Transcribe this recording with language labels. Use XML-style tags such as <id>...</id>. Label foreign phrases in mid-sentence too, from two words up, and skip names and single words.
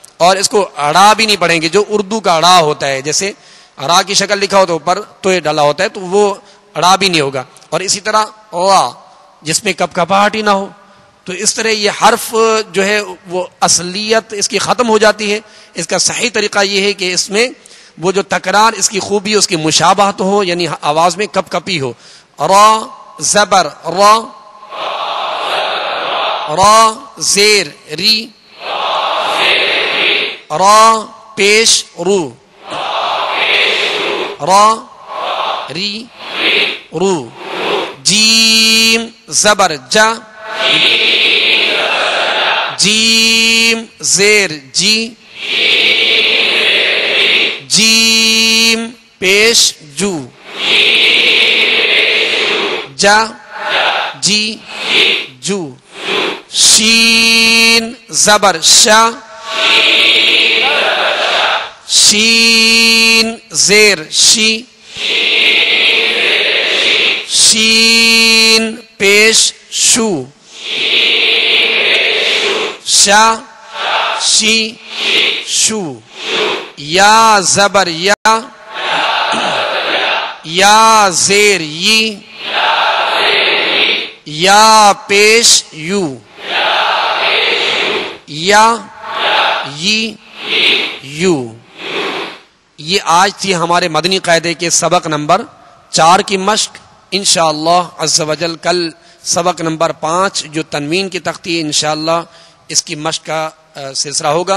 <ur>اور اس کو اڑا بھی نہیں پڑھیں گے جو اردو کا اڑا ہوتا ہے, جیسے را کی شکل لکھا ہو تو اوپر تو یہ ڈالا ہوتا ہے, تو وہ اڑا بھی نہیں ہوگا. اور اسی طرح وا جس میں کپ کپاہٹ ہی نہ ہو. تو اس طرح یہ حرف جو ہے وہ اصلیت اس کی ختم ہو جاتی ہے. اس کا صحیح طریقہ یہ ہے کہ اس میں وہ جو تکرار اس کی خوبی اس کی مشابہت ہو, یعنی آواز میں کپ کپی ہو. را زبر را را زیر ری را پیش رو را ری رو. جیم زبر جا جیم زیر جی جیم پیش جو جا جی جو. شین زبر شا شین زیر شی شین پیش شو شا شی شو. یا زبر یا یا زیر یی یا پیش یو یا یو. یہ آج تھی ہمارے مدنی قاعدے کے سبق نمبر 4 کی مشق. انشاءاللہ</ur> <ar>عز و جل</ar> <ur>کل سبق نمبر 5 جو تنوین کی تختی ہے انشاءاللہ اس کی مشق کا سلسلہ ہوگا.</ur>